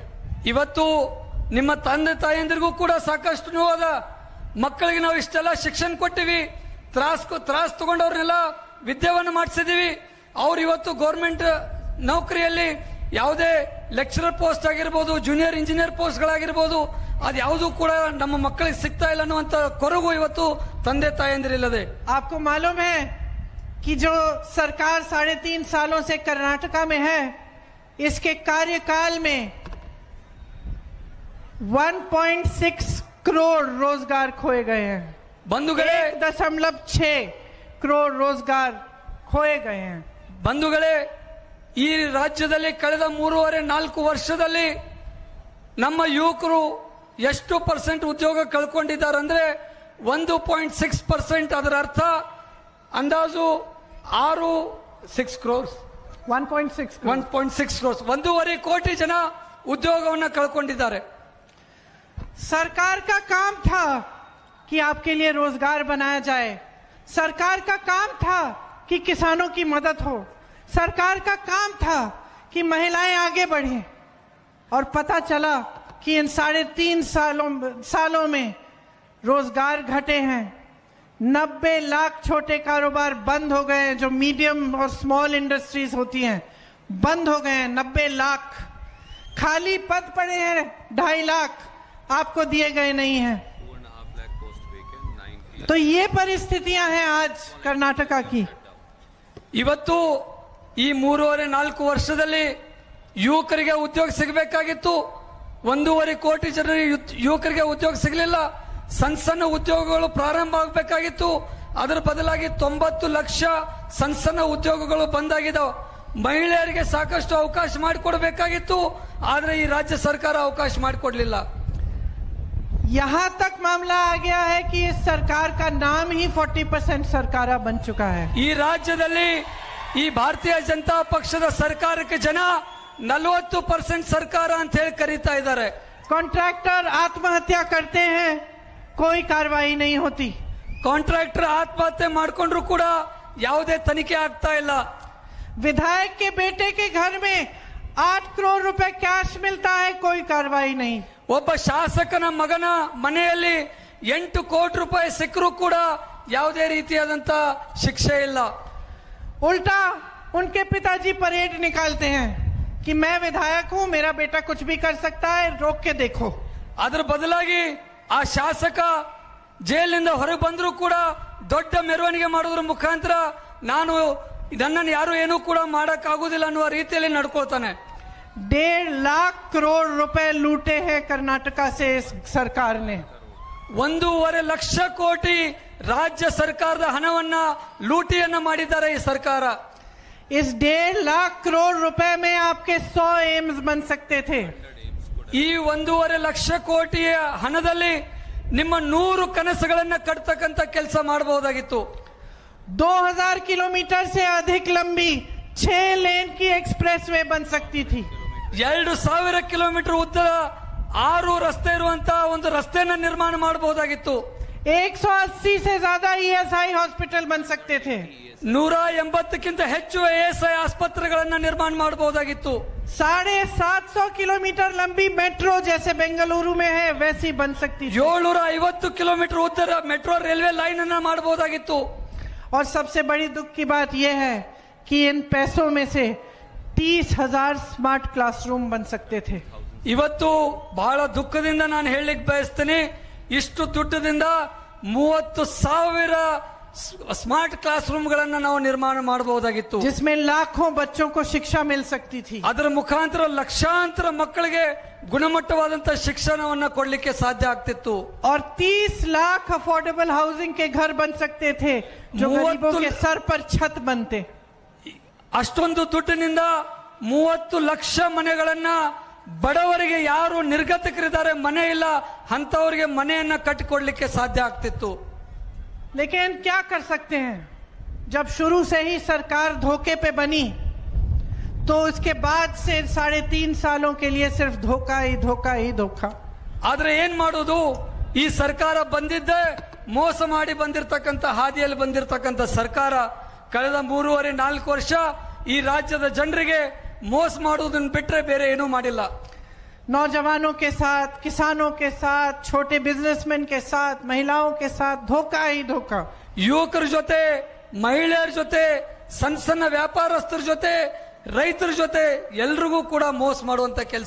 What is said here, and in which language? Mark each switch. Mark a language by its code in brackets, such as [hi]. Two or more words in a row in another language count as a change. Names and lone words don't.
[kn] ಇವತ್ತು ನಿಮ್ಮ ತಂದೆ ತಾಯಂದಿರಿಗೂ ಕೂಡ ಸಾಕಷ್ಟು ನೋವಾದ. ಮಕ್ಕಳಿಗೆ ನಾವು ಇಷ್ಟೆಲ್ಲ ಶಿಕ್ಷಣ ಕೊಟ್ಟಿವಿ, ತ್ರಾಸ್ ತಗೊಂಡವ್ರನ್ನೆಲ್ಲ ವಿದ್ಯಾವನ್ನು ಮಾಡಿಸಿದೀವಿ. ಅವ್ರು ಇವತ್ತು ಗೌರ್ಮೆಂಟ್ ನೌಕರಿಯಲ್ಲಿ ಯಾವುದೇ [en] lecturer post [kn] ಆಗಿರ್ಬೋದು, [en] junior engineer post [kn] ಗಳಾಗಿರ್ಬೋದು, ಅದ್ಯಾವುದು ಕೂಡ ನಮ್ಮ ಮಕ್ಕಳಿಗೆ ಸಿಗ್ತಾ ಇಲ್ಲ ಅನ್ನುವಂತ ಕೊರಗು ಇವತ್ತು ತಂದೆ ತಾಯಂದಿರಿಲ್ಲದೆ. [hi] आपको मालूम है कि जो सरकार 3.5 सालों से कर्नाटका में है, इसके कार्यकाल में 1.6 करोड़ रोजगार खोए गए हैं। [kn] ಬಂಧುಗಳೇ [hi] 1.6 करोड़ रोजगार खोए गए हैं। [kn] ಬಂಧುಗಳೇ, ಈ ರಾಜ್ಯದಲ್ಲಿ ಕಳೆದ 3.5-4 ವರ್ಷದಲ್ಲಿ ನಮ್ಮ ಯುವಕರು ಎಷ್ಟು ಪರ್ಸೆಂಟ್ ಉದ್ಯೋಗ ಕಳ್ಕೊಂಡಿದ್ದಾರೆ ಅಂದ್ರೆ 1.6%. ಅದರ ಅರ್ಥ ಅಂದಾಜು 6 crores 1.6 crores 1.5 ಕೋಟಿ ಜನ ಉದ್ಯೋಗವನ್ನು ಕಳ್ಕೊಂಡಿದ್ದಾರೆ. [hi] सरकार का काम था कि आपके लिए रोजगार बनाया जाए, सरकार का काम था कि किसानों की मदद हो, सरकार का काम था कि महिलाएं आगे बढ़े, और पता चला कि इन 3.5 सालों में रोजगार घटे हैं। 90 लाख छोटे कारोबार बंद हो गए हैं, जो मीडियम और [en] small industries [hi] होती हैं, बंद हो गए हैं। 90 लाख खाली पद पड़े हैं, 2.5 लाख आपको दिए गए नहीं हैं। तो ये परिस्थितियां हैं आज कर्नाटका की। [kn] ಇವತ್ತು ಈ 3.5-4 ವರ್ಷದಲ್ಲಿ ಯುವಕರಿಗೆ ಉದ್ಯೋಗ ಸಿಗಬೇಕಾಗಿತ್ತು. 1.5 ಕೋಟಿ ಜನ ಯುವಕರಿಗೆ ಉದ್ಯೋಗ ಸಿಗಲಿಲ್ಲ. ಸಣ್ಣ ಉದ್ಯೋಗಗಳು ಪ್ರಾರಂಭ ಆಗಬೇಕಾಗಿತ್ತು. ಅದರ ಬದಲಾಗಿ 90 ಲಕ್ಷ ಸಣ್ಣ ಉದ್ಯೋಗಗಳು ಬಂದಾಗಿದ್ದಾವೆ. ಮಹಿಳೆಯರಿಗೆ ಸಾಕಷ್ಟು ಅವಕಾಶ ಮಾಡಿಕೊಡಬೇಕಾಗಿತ್ತು, ಆದ್ರೆ ಈ ರಾಜ್ಯ ಸರ್ಕಾರ ಅವಕಾಶ ಮಾಡಿಕೊಡ್ಲಿಲ್ಲ. [hi] यहाँ तक मामला आ गया है कि इस सरकार का नाम ही 40% सरकार बन चुका है। [kn] ಈ ರಾಜ್ಯದಲ್ಲಿ ಈ ಭಾರತೀಯ ಜನತಾ ಪಕ್ಷದ ಸರ್ಕಾರಕ್ಕೆ ಜನ 40% ಸರ್ಕಾರ ಅಂತ ಹೇಳಿ ಕರೀತಾ ಇದ್ದಾರೆ. [hi] कॉन्ट्रैक्टर आत्महत्या करते हैं, कोई कार्रवाई नहीं होती। [kn] ಕಾಂಟ್ರಾಕ್ಟರ್ ಆತ್ಮಹತ್ಯೆ ಮಾಡ್ಕೊಂಡ್ರು ಕೂಡ ಯಾವುದೇ ತನಿಖೆ ಆಗ್ತಾ ಇಲ್ಲ. [hi] विधायक के बेटे के घर में 8 करोड़ रुपए कैश मिलता है, कोई कार्रवाई नहीं। [kn] ಒಬ್ಬ ಶಾಸಕನ ಮಗನ ಮನೆಯಲ್ಲಿ 8 ಕೋಟಿ ರೂಪಾಯಿ ಸಿಕ್ಕರೂ ಕೂಡ ಯಾವುದೇ ರೀತಿಯಾದಂತ ಶಿಕ್ಷೆ ಇಲ್ಲ. [hi] उल्टा उनके पिताजी परेड निकालते हैं कि मैं विधायक हूं, मेरा बेटा कुछ भी कर सकता है, रोक के देखो। [kn] ಅದರ ಬದಲಾಗಿ ಆ ಶಾಸಕ ಜೈಲಿನಿಂದ ಹೊರಗೆ ಬಂದರೂ ಕೂಡ ದೊಡ್ಡ ಮೆರವಣಿಗೆ ಮಾಡೋದ್ರ ಮುಖಾಂತರ ನನ್ನನ್ನು ಯಾರು ಏನೂ ಕೂಡ ಮಾಡಕ್ ಆಗುದಿಲ್ಲ ಅನ್ನುವ ರೀತಿಯಲ್ಲಿ ನಡ್ಕೊಳ್ತಾನೆ. [hi] 1.5 लाख करोड़ रुपए लूटे हैं कर्नाटका से इस सरकार ने। [kn] 1.5 ಲಕ್ಷ ಕೋಟಿ ರಾಜ್ಯ ಸರ್ಕಾರದ ಹಣವನ್ನ ಲೂಟಿಯನ್ನ ಮಾಡಿದ್ದಾರೆ ಈ ಸರ್ಕಾರ. [hi] इस 1.5 लाख करोड़ रुपए में आपके 100 एम्स बन सकते थे। [kn] ಈ 1.5 ಲಕ್ಷ ಕೋಟಿಯ ಹಣದಲ್ಲಿ ನಿಮ್ಮ 100 ಕನಸುಗಳನ್ನ ಕಟ್ತಕ್ಕಂತ ಕೆಲಸ ಮಾಡಬಹುದಾಗಿತ್ತು. [hi] 2000 किलोमीटर से अधिक लंबी 6 लेन की एक्सप्रेसवे बन सकती थी। [kn] 2000 ಕಿಲೋಮೀಟರ್ ಉದ್ದದ 6 ರಸ್ತೆ ಇರುವಂತಹ ಒಂದು ರಸ್ತೆಯನ್ನ ನಿರ್ಮಾಣ ಮಾಡಬಹುದಾಗಿತ್ತು. [hi] 180 से ज्यादा ESI हॉस्पिटल बन सकते थे। [kn] 180ಕ್ಕಿಂತ ಹೆಚ್ಚು ASI ಆಸ್ಪತ್ರೆಗಳನ್ನ ನಿರ್ಮಾಣ ಮಾಡಬಹುದಾಗಿತ್ತು। [hi] 750 किलोमीटर लंबी मेट्रो जैसे बेंगलुरु में है वैसी बन सकती थी। [kn] 750 किलोमीटर ಉದ್ದದ [en] metro railway line [kn] ಅನ್ನ ಮಾಡಬಹುದಾಗಿತ್ತು। [hi] और सबसे बड़ी दुख की बात यह है कि इन पैसों में से 30,000 [en] smart classroom [hi] बन सकते थे। [kn] ಇವತ್ತು ಬಹಳ ದುಃಖದಿಂದ ನಾನು ಹೇಳಲಿಕ್ಕೆ ಬಯಸ್ತೇನೆ, ಇಷ್ಟು ದುಡ್ಡದಿಂದ 30,000 [en] smart class room [kn] ಗಳನ್ನ ನಾವು ನಿರ್ಮಾಣ ಮಾಡಬಹುದಾಗಿತ್ತು, [hi] जिसमें लाखों बच्चों को शिक्षा मिल सकती थी। [kn] ಅದರ ಮುಖಾಂತರ ಲಕ್ಷಾಂತರ ಮಕ್ಕಳಿಗೆ ಗುಣಮಟ್ಟವಾದಂತಹ ಶಿಕ್ಷಣವನ್ನ ಕೊಡ್ಲಿಕ್ಕೆ ಸಾಧ್ಯ ಆಗ್ತಿತ್ತು। [hi] और 30 लाख [en] affordable housing [hi] के घर बन सकते थे जो गरीबों के सर पर छत बनते। [kn] ಅಷ್ಟೊಂದು ದುಡ್ಡಿನಿಂದ 30 ಲಕ್ಷ ಮನೆಗಳನ್ನ ಬಡವರಿಗೆ ಯಾರು ನಿರ್ಗತಿಕರಿದ್ದಾರೆ, ಮನೆ ಇಲ್ಲ ಅಂತವರಿಗೆ ಮನೆಯನ್ನ ಕಟ್ಟಿಕೊಡ್ಲಿಕ್ಕೆ ಸಾಧ್ಯ ಆಗ್ತಿತ್ತು। [hi] लेकिन क्या कर सकते हैं, जब शुरू से ही सरकार धोखे पे बनी तो इसके बाद से 3.5 सालों के लिए सिर्फ धोखा ही धोखा ही धोखा। [kn] ಆದ್ರೆ ಏನ್ ಮಾಡೋದು, ಈ ಸರ್ಕಾರ ಬಂದಿದ್ದೆ ಮೋಸ ಮಾಡಿ ಬಂದಿರತಕ್ಕಂತ ಹಾದಿಯಲ್ಲಿ ಬಂದಿರತಕ್ಕಂತ ಸರ್ಕಾರ ಕಳೆದ 3.5-4 ವರ್ಷ ಈ ರಾಜ್ಯದ ಜನರಿಗೆ ಮೋಸ ಮಾಡುವುದನ್ನು ಬಿಟ್ಟರೆ ಬೇರೆ ಏನೂ ಮಾಡಿಲ್ಲ। [hi] नौजवानों के साथ, किसानों के साथ, छोटे बिजनेसमैन के साथ, महिलाओं के साथ धोखा ही धोखा। [kn] ಯುವಕರ ಜೊತೆ, ಮಹಿಳೆಯರ ಜೊತೆ, ಸಣ್ಣ ಸಣ್ಣ ವ್ಯಾಪಾರಸ್ಥರ ಜೊತೆ, ರೈತರ ಜೊತೆ ಎಲ್ರಿಗೂ ಕೂಡ ಮೋಸ ಮಾಡುವಂತ ಕೆಲಸ